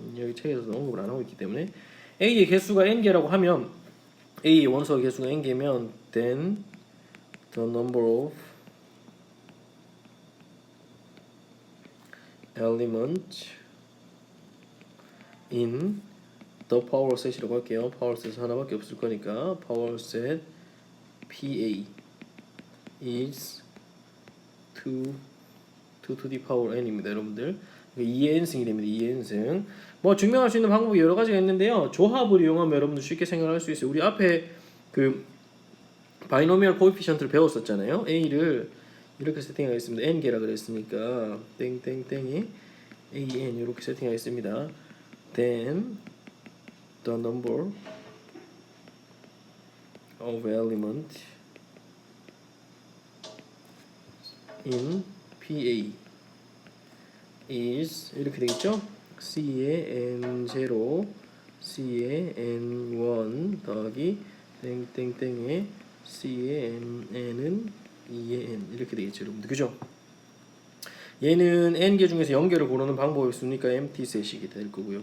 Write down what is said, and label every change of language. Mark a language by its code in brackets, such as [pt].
[ko] 여기 책에서 언급을 안 하고 있기 때문에 A의 개수가 n개라고 하면 A의 원소의 개수가 n개면 [en] then the number of elements in the power set [ko] 이라고 할게요. [en] power set 하나밖에 없을 거니까 power set PA is 2 to the power n입니다, [ko] 여러분들. 2n승이 됩니다. 2n승. 뭐 증명할 수 있는 방법이 여러 가지가 있는데요. 조합을 이용하면 여러분들 쉽게 생각할 수 있어요. 우리 앞에 그 바이노미얼 코에피션트를 배웠었잖아요. a를 이렇게 세팅하겠습니다. n개라 그랬으니까 땡땡땡이 an 이렇게 세팅하겠습니다. [en] Then the number of element in PA is [ko] 이렇게 되겠죠? C의 N0, C의 N1 더하기 땡땡땡의 C의 N은 2의 N 이렇게 되겠죠, 여러분들. 그죠? 얘는 N개 중에서 0개를 고르는 방법이 있으니까 [en] empty set [ko] 이 될 거고요.